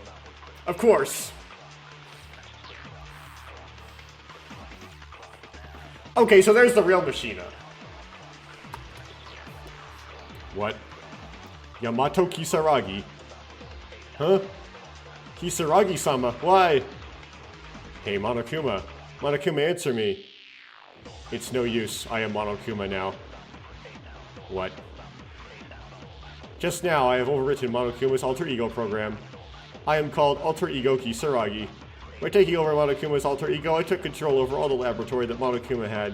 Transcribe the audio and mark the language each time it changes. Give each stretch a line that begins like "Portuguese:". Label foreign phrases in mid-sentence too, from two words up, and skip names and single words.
English: Of course. Okay, so there's the real Machina. What? Yamato Kisaragi. Huh? Kisaragi-sama, why? Hey, Monokuma. Monokuma, answer me. It's no use. I am Monokuma now. What? Just now, I have overwritten Monokuma's alter ego program. I am called Alter Ego Kisaragi. By taking over Monokuma's alter ego, I took control over all the laboratory that Monokuma had.